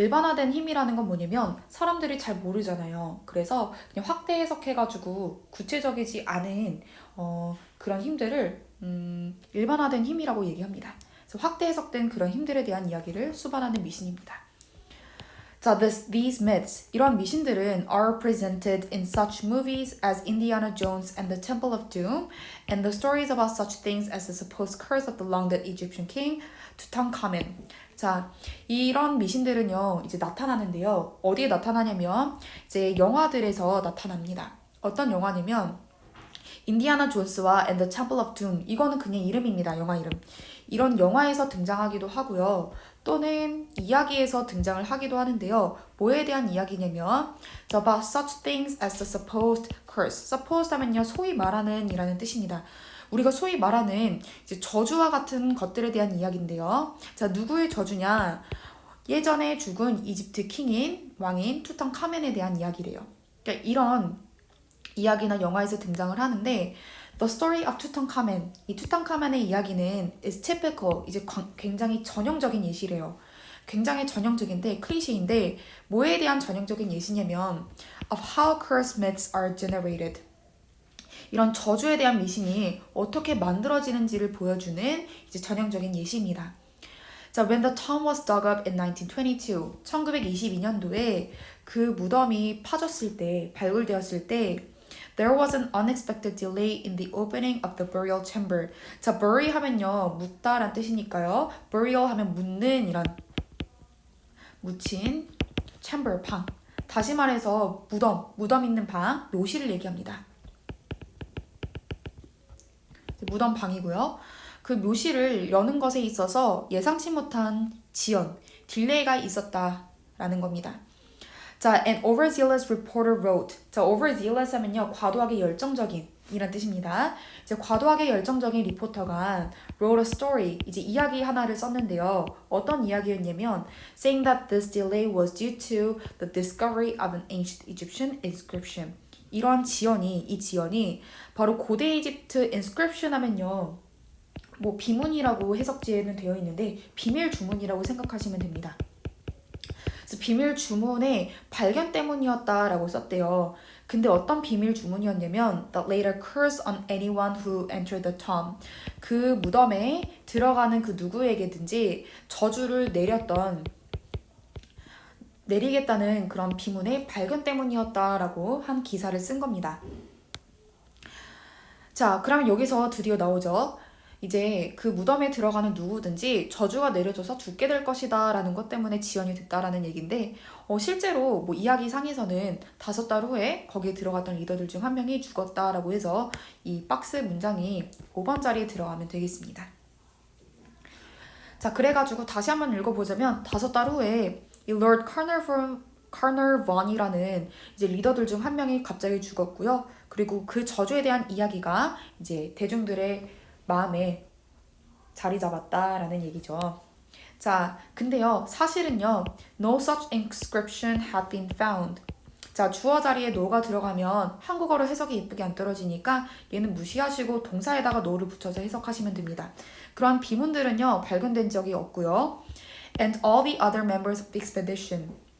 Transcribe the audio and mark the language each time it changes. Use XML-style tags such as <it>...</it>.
<ko>일반화된 힘이라는 건 뭐냐면 사람들이 잘 모르잖아요. 그래서 그냥 확대 해석해가지고 구체적이지 않은 그런 힘들을 일반화된 힘이라고 얘기합니다. 그래서 확대 해석된 그런 힘들에 대한 이야기를 수반하는 미신입니다.</ko> <en>자, these myths,</en> <ko>이런 미신들은</ko> <en>are presented in such movies as Indiana Jones and the Temple of Doom, and the stories about such things as the supposed curse of the long-dead Egyptian king Tutankhamen.</en> <ko>자, 이런 미신들은요, 이제 나타나는데요. 어디에 나타나냐면 이제 영화들에서 나타납니다. 어떤 영화냐면 인디아나 존스와 And the Temple of Doom, 이거는 그냥 이름입니다. 영화 이름. 이런 영화에서 등장하기도 하고요. 또는 이야기에서 등장을 하기도 하는데요. 뭐에 대한 이야기냐면</ko> <en>about such things as the supposed curse.</en> <ko>supposed 하면요, 소위 말하는 이라는 뜻입니다. 우리가 소위 말하는 이제 저주와 같은 것들에 대한 이야기인데요. 자, 누구의 저주냐? 예전에 죽은 이집트 왕인 투탕카멘에 대한 이야기래요. 그러니까 이런 이야기나 영화에서 등장을 하는데</ko> <en>The story of Tutankhamen,</en> <ko>이 투탕카멘의 이야기는</ko> <en>is typical,</en> <ko>이제 굉장히 전형적인 예시래요. 굉장히 전형적인데 클리셰인데 뭐에 대한 전형적인 예시냐면</ko> <en>of how curse myths are generated.</en> <ko>이런 저주에 대한 미신이 어떻게 만들어지는지를 보여주는 이제 전형적인 예시입니다.</ko> <en>자, when the tomb was dug up in 1922,</en> <ko>1922년도에 그 무덤이 파졌을 때, 발굴되었을 때</ko> <en>There was an unexpected delay in the opening of the burial chamber.</en> <ko>자, bury 하면요, 묻다란 뜻이니까요. burial 하면 묻는 이란 묻힌 chamber, 방. 다시 말해서 무덤 있는 방, 묘실을 얘기합니다. 무덤 방이고요. 그 묘실을 여는 것에 있어서 예상치 못한 지연, 딜레이가 있었다라는 겁니다. 자,</ko> <en>an overzealous reporter wrote.</en> <ko>자, overzealous 하면요, 과도하게 열정적인, 이란 뜻입니다. 이제 과도하게 열정적인 리포터가</ko> <en>wrote a story,</en> <ko>이제 이야기 하나를 썼는데요. 어떤 이야기였냐면</ko> <en>saying that this delay was due to the discovery of an ancient Egyptian inscription.</en> <ko>이 지연이 바로 고대 이집트 inscription 하면요. 뭐 비문이라고 해석지에는 되어 있는데 비밀 주문이라고 생각하시면 됩니다. 그래서 비밀 주문의 발견 때문이었다라고 썼대요. 근데 어떤 비밀 주문이었냐면</ko> <en>that later curse on anyone who entered the tomb.</en> <ko>그 무덤에 들어가는 그 누구에게든지 저주를 내리겠다는 그런 비문의 발견 때문이었다라고 한 기사를 쓴 겁니다. 자, 그러면 여기서 드디어 나오죠. 이제 그 무덤에 들어가는 누구든지 저주가 내려져서 죽게 될 것이다 라는 것 때문에 지연이 됐다라는 얘기인데 실제로 뭐 이야기상에서는 5달 후에 거기에 들어갔던 리더들 중 한 명이 죽었다라고 해서 이 박스 문장이 5번 자리에 들어가면 되겠습니다. 자, 그래가지고 다시 한번 읽어보자면 5달 후에 이 Lord Carnarvon이라는 이제 리더들 중 한 명이 갑자기 죽었고요. 그리고 그 저주에 대한 이야기가 이제 대중들의 마음에 자리 잡았다라는 얘기죠.</ko> <en>자,</en> <ko>근데요, 사실은요,</ko> <en>no such inscription had been found.</en> <ko>자, 주어 자리에 no가 들어가면 한국어로 해석이 예쁘게 안 떨어지니까 얘는 무시하시고 동사에다가 no를 붙여서 해석하시면 됩니다. 그런 비문들은요, 발견된 적이 없고요.</ko> <en>And all the other members of the expedition.</en>